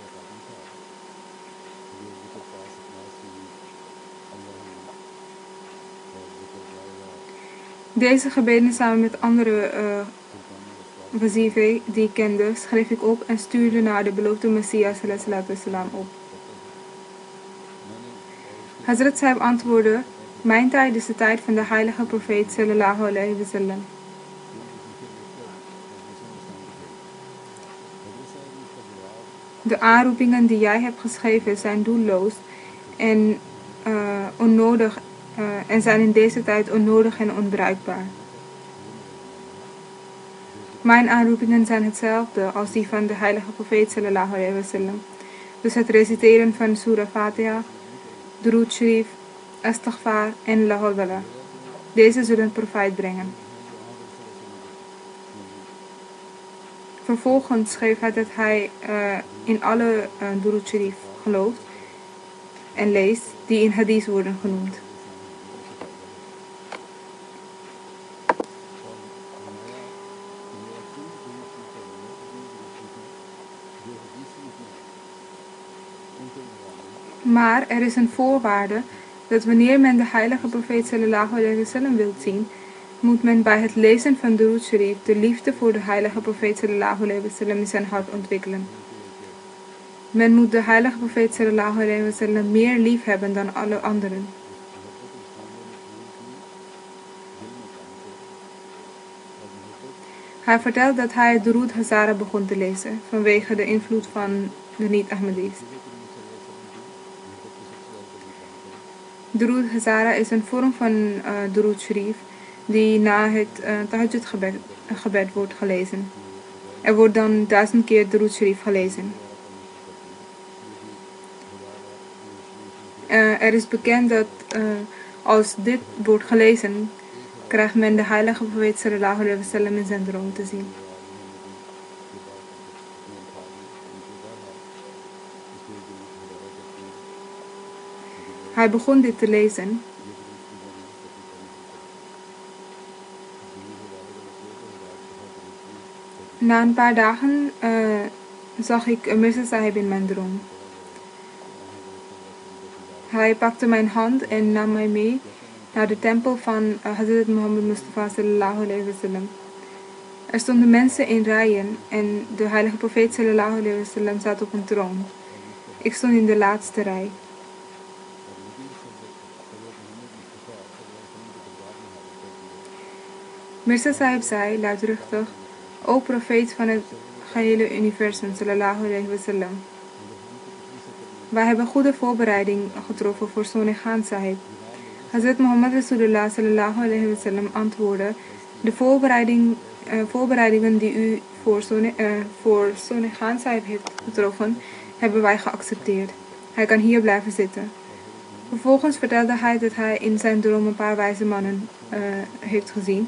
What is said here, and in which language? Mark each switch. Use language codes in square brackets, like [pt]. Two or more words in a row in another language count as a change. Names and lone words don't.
[nl] Deze gebeden samen met andere wazife die ik kende, schreef ik op en stuurde naar de beloofde Messias ﷺ op. Hazrat Sahib antwoordde: mijn tijd is de tijd van de heilige profeet [ar] صلى الله عليه وسلم. [nl] De aanroepingen die jij hebt geschreven zijn doelloos en onnodig en zijn in deze tijd onnodig en onbruikbaar. Mijn aanroepingen zijn hetzelfde als die van de heilige profeet [ar] صلى الله عليه وسلم. [nl] Dus het reciteren van Surah Fatiha, Durood Sharif, Astaghfar en La Hawla. Deze zullen profijt brengen. Vervolgens schreef hij dat hij in alle Durood Sharif gelooft en leest die in hadith worden genoemd. Maar er is een voorwaarde dat wanneer men de heilige profeet [ar] صلى الله عليه وسلم [nl] wilt zien, moet men bij het lezen van Durood Sharif de liefde voor de heilige profeet [ar] صلى الله عليه وسلم [nl] in zijn hart ontwikkelen. Men moet de heilige profeet [ar] صلى الله عليه وسلم [nl] meer lief hebben dan alle anderen. Hij vertelt dat hij het Durood Hazara begon te lezen vanwege de invloed van de niet-Ahmadis. Durood Hazara is een vorm van Durood Sharif die na het Tahajjud gebed wordt gelezen. Er wordt dan 1000 keer Durood Sharif gelezen. Er is bekend dat als dit wordt gelezen, krijgt men de heilige profeet [ar] صلى الله عليه وسلم [nl] in zijn droom te zien. Hij begon dit te lezen. Na een paar dagen zag ik Mirza Sahib in mijn droom. Hij pakte mijn hand en nam mij mee naar de tempel van Hazrat Muhammad Mustafa [ar] صلى الله عليه وسلم. [nl] Er stonden mensen in rijen en de heilige profeet [ar] صلى الله عليه وسلم [nl] zat op een troon. Ik stond in de laatste rij. Mirza Sahib zei luidruchtig: O profeet van het gehele universum [ar] صلى الله عليه وسلم. [nl] Wij hebben goede voorbereiding getroffen voor Sonny Khan Sahib. Hazrat Muhammad Rasulullah [ar] صلى الله عليه وسلم [nl] antwoordde: de voorbereidingen die u voor Sonny Khan Sahib heeft getroffen, hebben wij geaccepteerd. Hij kan hier blijven zitten. Vervolgens vertelde hij dat hij in zijn droom een paar wijze mannen heeft gezien.